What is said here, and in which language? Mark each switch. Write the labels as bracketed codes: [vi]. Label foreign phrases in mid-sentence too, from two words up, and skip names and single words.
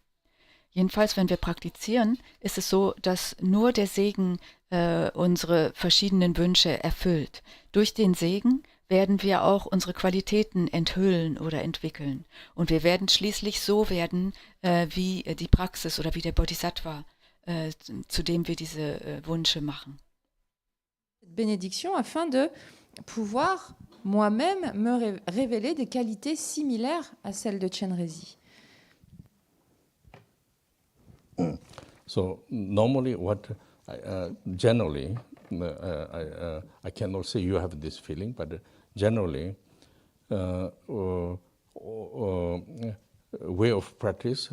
[de] Jedenfalls, wenn wir praktizieren, ist es so, dass nur der Segen unsere verschiedenen Wünsche erfüllt. Durch den Segen werden wir auch unsere Qualitäten enthüllen oder entwickeln. Und wir werden schließlich so werden, wie die Praxis oder wie der Bodhisattva, zu dem wir diese Wünsche machen. [fr] Bénédiction afin de pouvoir moi-même me révéler des qualités similaires à celles de Chenrezig. [en] So normally, generally, I cannot say you have this feeling, but generally, way of practice.